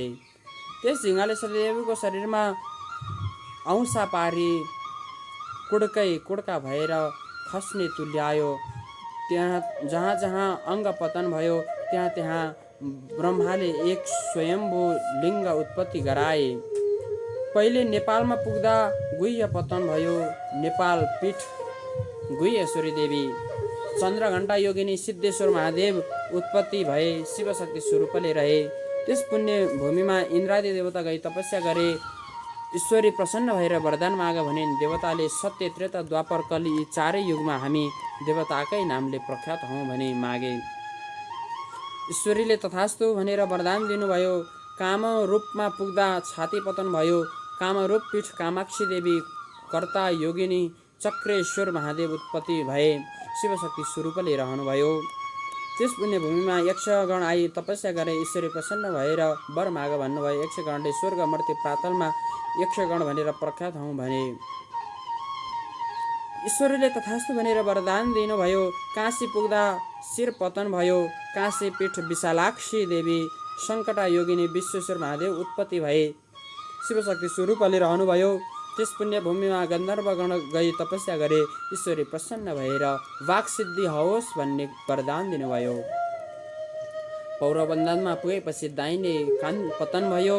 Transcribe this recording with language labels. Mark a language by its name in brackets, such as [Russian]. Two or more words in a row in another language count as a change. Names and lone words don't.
[Nepali] त्यस झिङ्गाले सतीदेवीको शरीरमा औँसा पारी कुड्कै कुड्का भएर खस्ने तुल्यायो। त्यहाँ जहाँ जहाँ अङ्ग पतन भयो त्यहाँ त्यहाँ ब्रह्माले एक स्वयम्भू लिङ्ग उत्पत्ति गराए। पहिले नेपालमा पुग्दा गुह्य पतन भयो। नेपाल पीठ गुह्येश्वरी देवी, चन्द्रघण्टा योगिनी सिद्धेश्वर महादेव उत्पत्ति भए, शिवशक्ति स्वरूपले रहे। त्यस पुण्य भूमिमा इन्द्रादि देवता गई तपस्या गरे। ईश्वरी प्रसन्न भएर वरदान माग भने देवताले सत्य त्रेता द्वापर कली यी चारै युगमा हामी देवताकै नामले प्रख्यात हौँ भनी मागे। ईश्वरीले तथास्तु भनेर वरदान दिनुभयो। काम रूपमा पुग्दा छाती पतन भयो। कामरूप पीठ कामाक्षी देवी, कर्ता योगिनी चक्रेश्वर महादेव उत्पत्ति भए, शिवशक्ति स्वरूपले रहनुभयो। त्यस पुण्य भूमिमा यक्षगण आई तपस्या गरे। ईश्वरी प्रसन्न भएर वर माग भन्नुभयो। यक्षगणले स्वर्ग मर्त्य पातलमा यक्षगण भनेर प्रख्यात हौँ भने। ईश्वरीले तथास्तु भनेर वरदान दिनुभयो। काशी पुग्दा शिर पतन भयो। काशी पीठ विशालाक्षी देवी, सङ्कटा योगिनी विश्वेश्वर महादेव उत्पत्ति भए, शिवशक्ति स्वरूपले रहनुभयो। त्यस पुण्य भूमिमा गन्धर्वगण गई तपस्या गरे। ईश्वरी प्रसन्न भएर वाक सिद्धि होस् भन्ने वरदान दिनुभयो। पौरबन्धनमा पुगेपछि दाहिने कान पतन भयो।